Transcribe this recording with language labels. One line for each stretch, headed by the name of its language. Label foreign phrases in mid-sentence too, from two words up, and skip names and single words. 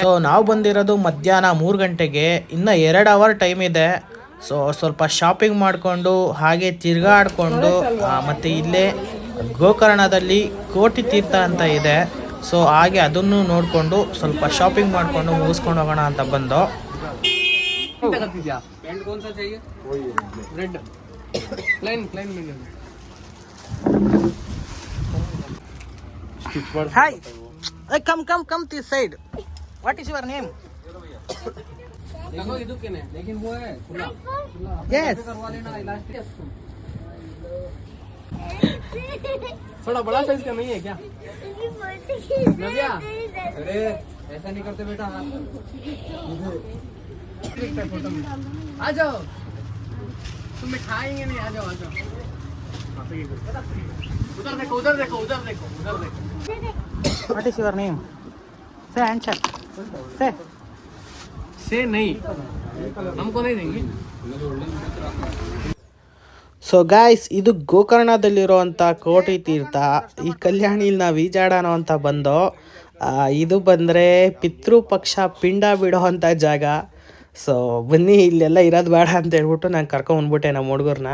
Kannada: ಸೊ ನಾವು ಬಂದಿರೋದು ಮಧ್ಯಾಹ್ನ 3 ಗಂಟೆಗೆ, ಇನ್ನು 2
English: hour time
Kannada: ಇದೆ. ಸೊ ಸ್ವಲ್ಪ ಶಾಪಿಂಗ್ ಮಾಡಿಕೊಂಡು ಹಾಗೆ ತಿರ್ಗಾಡ್ಕೊಂಡು ಮತ್ತು ಇಲ್ಲೇ ಗೋಕರ್ಣದಲ್ಲಿ ಕೋಟಿ ತೀರ್ಥ ಅಂತ ಇದೆ. ಸೊ ಹಾಗೆ ಅದನ್ನು ನೋಡಿಕೊಂಡು ಸ್ವಲ್ಪ ಶಾಪಿಂಗ್ ಮಾಡಿಕೊಂಡು ಮುಗಿಸ್ಕೊಂಡು ಹೋಗೋಣ ಅಂತ ಬಂದು.
Hindi: पैंट कौन सा चाहिए?
English: red plain medium. Hi. Come this side. What is your name?
Hindi: देखो इधर लेकिन वो है खुला.
English: Yes.
Hindi: करवा लेना इलास्टिक. थोड़ा बड़ा साइज का नहीं है क्या? नव्या, अरे ऐसा नहीं करते बेटा. आ जाओ, तुम खाएंगे नहीं. आ जाओ. उधर देखो.
English: What is your name? Say answer.
Hindi: से नहीं, हमको नहीं देंगे.
English: so guys,
Kannada: ಇದು ಗೋಕರ್ಣದಲ್ಲಿರುವಂಥ ಕೋಟಿ ತೀರ್ಥ. ಈ ಕಲ್ಯಾಣಿಲಿ ನಾವು ಈಜಾಡೋಣ ಅಂತ ಬಂದು. ಇದು ಬಂದರೆ ಪಿತೃಪಕ್ಷ ಪಿಂಡ ಬಿಡೋ ಅಂಥ ಜಾಗ. ಸೊ ಬನ್ನಿ, ಇಲ್ಲೆಲ್ಲ ಇರೋದು ಬೇಡ ಅಂತ ಹೇಳ್ಬಿಟ್ಟು ನಾನು ಕರ್ಕೊಂಡ್ಬಂದ್ಬಿಟ್ಟೆ ನಮ್ಮ ಹುಡುಗರನ್ನ.